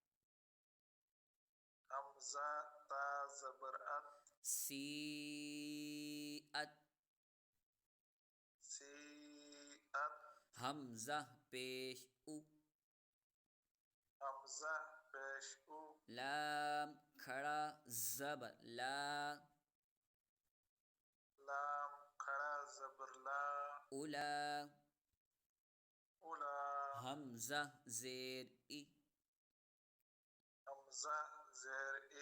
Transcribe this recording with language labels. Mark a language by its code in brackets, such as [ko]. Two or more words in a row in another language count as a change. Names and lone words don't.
[ur] حمزہ تا زبر ات، سی ات، سی ات، حمزہ پیش او، حمزہ پیش او، لام کھڑا زبر لا، لام کھڑا زبر لا، اولا، اولا، حمزہ زیر ای، حمزہ زیر ای،